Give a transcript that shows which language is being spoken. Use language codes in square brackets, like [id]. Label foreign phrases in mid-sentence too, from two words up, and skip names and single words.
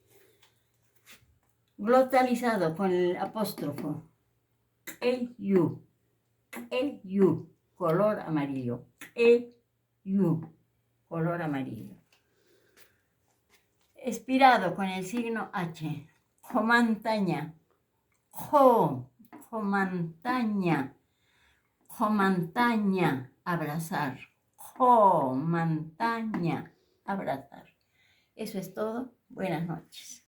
[es] Glotalizado con el apóstrofo. EU, color amarillo. EU, color amarillo. Expirado con el signo H. Jomantaña. Jomantaña. Jomantaña, abrazar. Jomantaña, abrazar. Eso es todo. Buenas noches.